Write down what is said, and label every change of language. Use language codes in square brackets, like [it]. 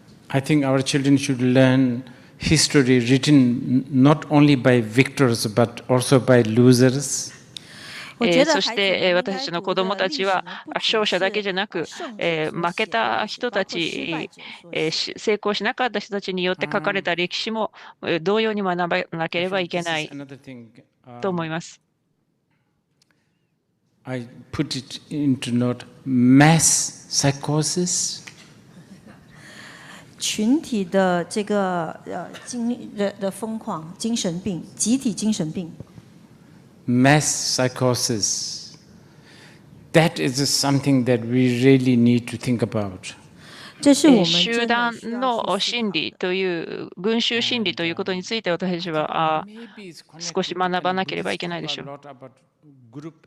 [en] I think our children should learn history written not only by victors but also by losers. [ja] そして私たちの子どもたちは勝者だけじゃなく、負けた人たち、成功しなかった人たちによって書かれた歴史も同様に学ばなければいけないと思います。 [en] I put it into note mass psychosis. [zh] 群体的这个的疯狂精神病，集体精神病。 [en] Mass psychosis. That is something that we really need to think about. [ja] 集団の心理という群衆心理ということについて私たちは少し学ばなければいけないでしょう。